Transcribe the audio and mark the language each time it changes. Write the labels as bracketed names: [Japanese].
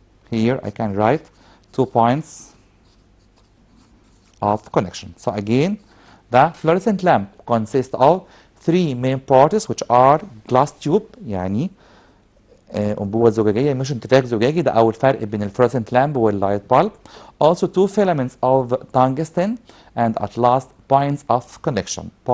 [English] Here I can write 2 points of connection. So again, the fluorescent lamp consists of 3 main parts, which are glass tube, [Arabic] يعني أنبوبة زجاجية مش انتفاخ زجاجي. ده أول فرق بين الفلوrescent lamp واللايت bulb. [English] Also 2 filaments of tungsten, and at last points of connection.